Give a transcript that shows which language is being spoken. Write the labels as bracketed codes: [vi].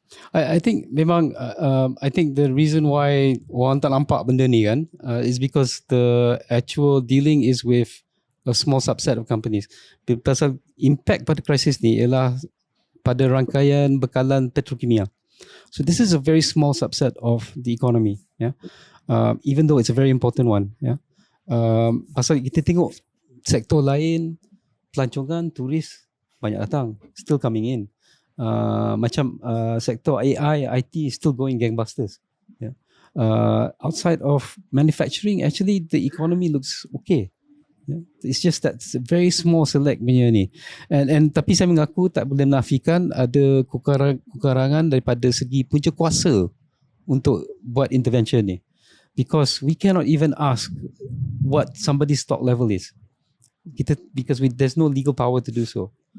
[en] I think memang I think the reason why [ms] orang tak nampak benda ni kan [en] is because the actual dealing is with a small subset of companies. [ms] Pasal impact pada krisis ni ialah pada rangkaian bekalan petrokimia. [en] So this is a very small subset of the economy, even though it's a very important one, [ms] pasal kita tengok sektor lain, pelancongan, turis banyak datang, [en] still coming in. Macam sektor AI, IT is still going gangbusters. Outside of manufacturing, actually the economy looks okay. It's just that it's a very small select punya ni. [ms] And tapi saya mengaku tak boleh menafikan ada kekurangan daripada segi punca kuasa untuk buat intervention ni. [en] Because we cannot even ask what somebody's stock level is. Because there's no legal power to do so.